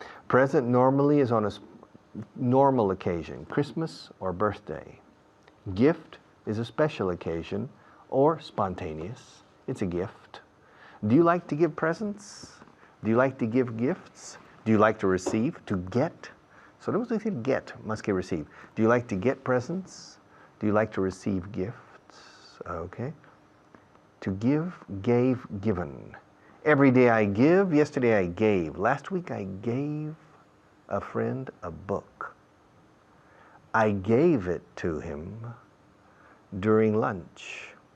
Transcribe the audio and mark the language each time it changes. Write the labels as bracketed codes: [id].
[en] Present normally is on a normal occasion, Christmas or birthday. Gift is a special occasion or spontaneous. It's a gift. Do you like to give presents? Do you like to give gifts? Do you like to receive? To get? [es] Solemos decir get más que receive. [en] Do you like to get presents? Do you like to receive gifts? Okay. To give, gave, given. Every day I give, yesterday I gave. Last week I gave a friend a book. I gave it to him during lunch.